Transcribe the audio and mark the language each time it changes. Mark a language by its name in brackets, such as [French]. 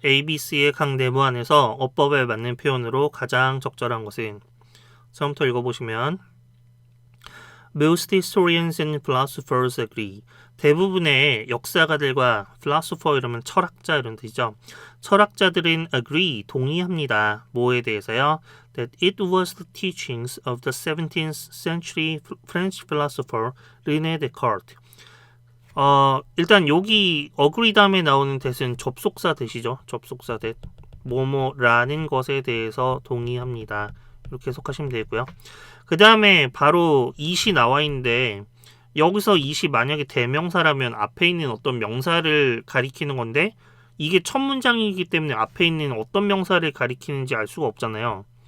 [Korean] ABC의 각 내부 안에서 어법에 맞는 표현으로 가장 적절한 것은 처음부터 읽어보시면 [English] Most historians and philosophers agree. [Korean] 대부분의 역사가들과 philosopher 이러면 철학자 이런 뜻이죠. 철학자들은 agree, 동의합니다. 뭐에 대해서요? [English] That it was the teachings of the 17th century French philosopher René Descartes. [Korean] 일단 여기 agree 다음에 나오는 that은 접속사 that이죠. 접속사 that. 뭐뭐라는 것에 대해서 동의합니다. 이렇게 해석하시면 되고요. 그 다음에 바로 it이 나와 있는데 여기서 it이 만약에 대명사라면 앞에 있는 어떤 명사를 가리키는 건데 이게 첫 문장이기 때문에 앞에 있는 어떤 명사를 가리키는지 알 수가 없잖아요.